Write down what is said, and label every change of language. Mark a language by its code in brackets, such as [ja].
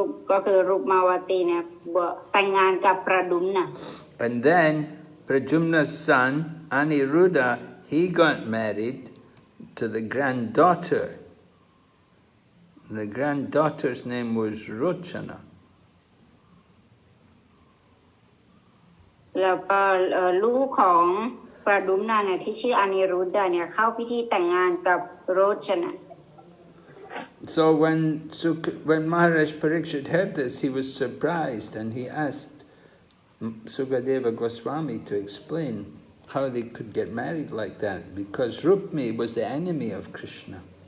[th] ก็คือรุกมาวาตีเนี่ยแต่งงานกับประดุมนา [en] And then Prajumna's son Aniruddha, he got married to the granddaughter. The granddaughter's name was Rochana. [th] แล้วก็ลูกของประดุมนาเนี่ยที่ชื่ออนิรุดาเนี่ยเข้าพิธีแต่งงานกับโรจนะ [en] So when Maharaj Parikshit heard this, he was surprised and he asked Sukadeva Goswami to explain how they could get married like that, because Rukmi was the enemy of Krishna.